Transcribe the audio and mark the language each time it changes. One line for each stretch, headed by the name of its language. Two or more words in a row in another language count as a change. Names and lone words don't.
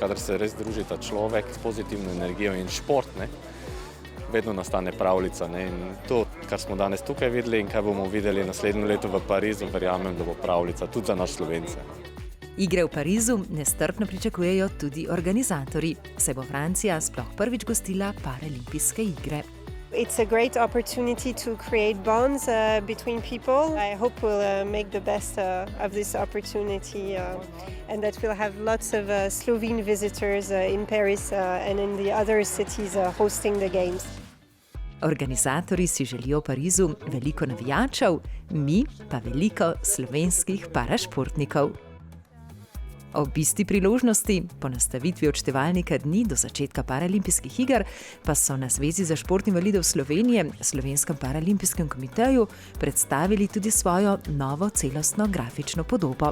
Slovenian: Kadar se res družita človek s pozitivno energijo in šport, vedno nastane pravljica. In to, kar smo danes tukaj videli in kaj bomo videli naslednje leto v Parizu, verjamem, da bo pravljica tudi za nas Slovence. Igre v Parizu nestrpno pričakujejo tudi organizatorji, saj bo Francija sploh prvič gostila paraolimpijske igre.
English: It's a great opportunity to create bonds between people. I hope we'll make the best of this opportunity and that we'll have lots of Slovene visitors in Paris and in the other cities hosting the games.
Slovenian: Organizatorji si želijo v Parizu veliko navijačev, mi pa veliko slovenskih parašportnikov. Ob isti priložnosti, po nastavitvi odštevalnika dni do začetka paraolimpijskih iger, pa so na Zvezi za šport invalidov Slovenije, Slovenskem paraolimpijskem komiteju, predstavili tudi svojo novo celostno grafično podobo.